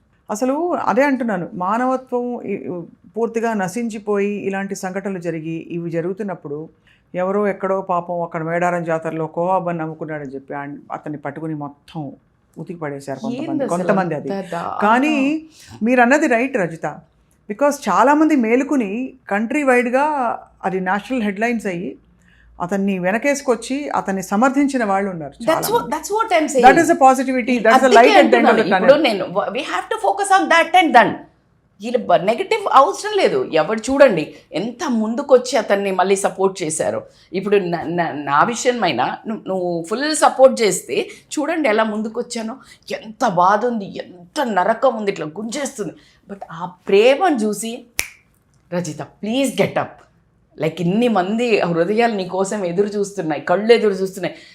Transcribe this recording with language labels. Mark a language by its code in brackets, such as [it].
[te] అసలు అదే అంటున్నాను, మానవత్వం పూర్తిగా నశించిపోయి ఇలాంటి సంఘటనలు జరిగి ఇవి జరుగుతున్నప్పుడు ఎవరో ఎక్కడో పాపం అక్కడ మేడారం జాతరలో కోవాబన్ నమ్ముకున్నాడని చెప్పి అతన్ని పట్టుకుని మొత్తం ఉతికి పడేశారు కొంతమంది. అది కానీ మీరు అన్నది రైట్ రజిత. బికాస్ చాలామంది మేలుకుని కంట్రీ వైడ్గా అది నేషనల్ హెడ్లైన్స్ అయ్యి అతన్ని వెనకేసుకొచ్చి అతన్ని సమర్థించిన వాళ్ళు ఉన్నారు. [en] that's what I'm saying. That is a positivity, that's a light at the end of the [te] ఇప్పుడు [en] Tunnel. నేను we have to focus on that and done. [te] వీళ్ళు నెగిటివ్ అవసరం లేదు. ఎవరు చూడండి ఎంత ముందుకొచ్చి అతన్ని మళ్ళీ సపోర్ట్ చేశారు. ఇప్పుడు నా విషయమైనా నువ్వు ఫుల్ సపోర్ట్ చేస్తే చూడండి ఎలా ముందుకొచ్చానో, ఎంత బాధ ఉంది, ఎంత నరకం ఉంది, ఇట్లా గుంజేస్తుంది. బట్ ఆ ప్రేమను చూసి Rajitha [en] please get up, [te] like ఇన్ని మంది హృదయాలు నీ కోసం ఎదురు చూస్తున్నాయి, కళ్ళు ఎదురు చూస్తున్నాయి.